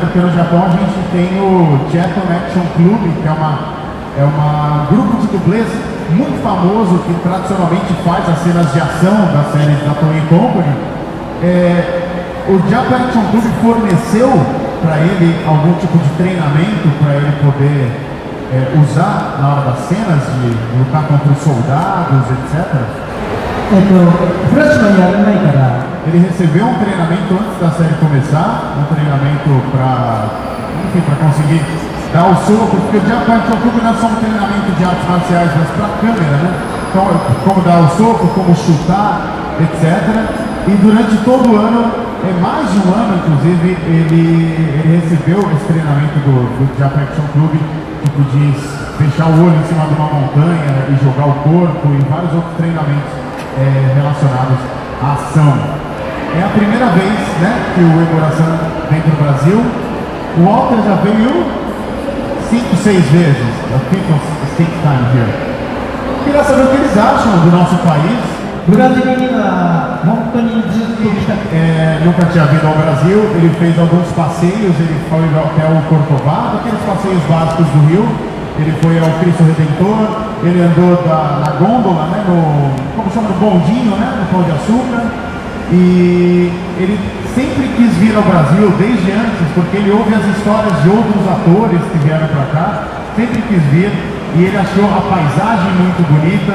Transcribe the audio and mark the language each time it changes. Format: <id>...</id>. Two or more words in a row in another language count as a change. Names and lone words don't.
<pt>Porque no Japão a gente tem o Japan Action Club, que é um grupo de dublês muito famoso que tradicionalmente faz as cenas de ação das séries da Toei Company. O Japan Action Club forneceu para ele algum tipo de treinamento para ele poder usar na hora das cenas de lutar contra os soldados, etc.</pt> <ja>フラッシュマンやらないから</ja> <pt>Ele recebeu um treinamento antes da série começar, um treinamento para conseguir dar o soco, porque o Japan Action Club não é só um treinamento de artes marciais, mas para a câmera, né? Então, como dar o soco, como chutar, etc. E durante todo o ano, mais de um ano inclusive, ele recebeu esse treinamento do Japan Action Club, tipo de fechar o olho em cima de uma montanha e jogar o corpo e vários outros treinamentos relacionados à ação. É a primeira vez, né, que o Imurasan vem para o Brasil. O Walter já veio 5, 6 vezes.</pt> <en>I think it's 6 times here.</en> <pt>Queria saber o que eles acham do nosso país.</pt> <ja>ブラジルには本当にずっと来たくて</ja> <pt>Nunca tinha vindo ao Brasil. Ele fez alguns passeios. Ele foi até o Corcovado, aqueles passeios básicos do Rio. Ele foi ao Cristo Redentor, ele andou na gôndola, né, como chama, no bondinho, né, no Pão de Açúcar. E ele sempre quis vir ao Brasil, desde antes, porque ele ouve as histórias de outros atores que vieram para cá, sempre quis vir, e ele achou a paisagem muito bonita.</pt>